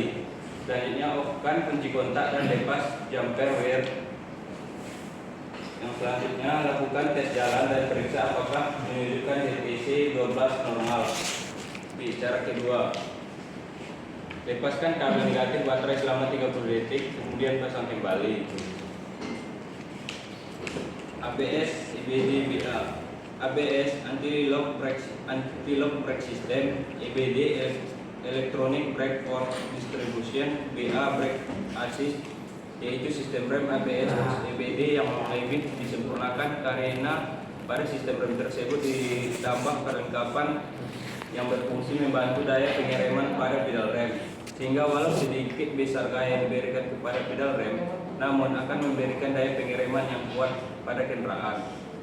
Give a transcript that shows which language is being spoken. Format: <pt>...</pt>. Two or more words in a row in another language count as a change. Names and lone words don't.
<id>Selanjutnya, off-kan kunci kontak dan lepas</id> <en>jumper wire.</en> <id>Yang selanjutnya, lakukan tes jalan dan periksa apakah menunjukkan DTC 12 normal. Cara kedua, lepaskan kabel negatif baterai selama 30 detik, kemudian pasang kembali. ABS EBD BA.</id> <en>ABS anti-lock brake system, EBD electronic brake force distribution, BA brake assist,</en> <id>yaitu sistem rem ABS EBD yang lebih disempurnakan karena pada sistem rem tersebut ditambah perlengkapan yang berfungsi membantu daya pengereman pada pedal rem, sehingga walau sedikit besar gaya yang diberikan kepada pedal rem, namun akan memberikan daya pengereman yang kuat pada kendaraan.</id>